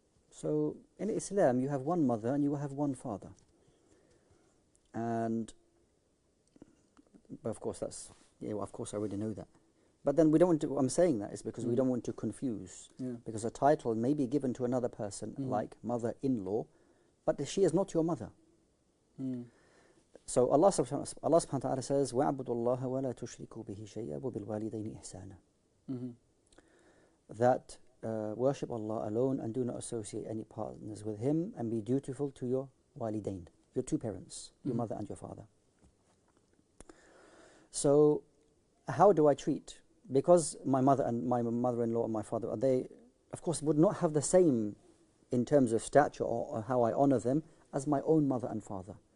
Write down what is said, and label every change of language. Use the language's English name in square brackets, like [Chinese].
[English] So, in Islam, you have one mother and you have one father. But of course, of course I already know that. But then we don't want to, I'm saying that is because we don't want to confuse. Because a title may be given to another person like mother-in-law, but she is not your mother. So Allah subhanahu wa ta'ala says, [Arabic] وَاعْبُدُوا اللَّهَ وَلَا تُشْرِكُوا بِهِ شَيْئًا وَبِالْوَالِدَيْنِ إِحْسَانًا. [English] That worship Allah alone and do not associate any partners with Him, and be dutiful to your walidain, your two parents, your mother and your father. So how do I treat? Because my mother and my mother-in-law and my father, they of course would not have the same in terms of stature or how I honor them as my own mother and father.